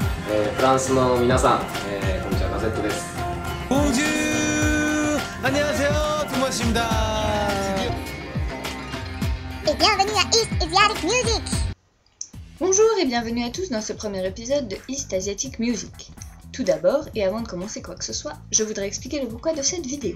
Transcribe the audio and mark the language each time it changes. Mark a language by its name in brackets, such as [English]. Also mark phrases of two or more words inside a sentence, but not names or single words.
[Japanese] フランスの皆さん、こんにちは、ガゼットです。 [Korean] Bonjour! 안녕하세요, 토마스입니다. [French] Et bienvenue à East Asiatic Music. Bonjour et bienvenue à tous dans ce premier épisode de East Asiatic Music. Tout d'abord, et avant de commencer quoi que ce soit, je voudrais expliquer le pourquoi de cette vidéo.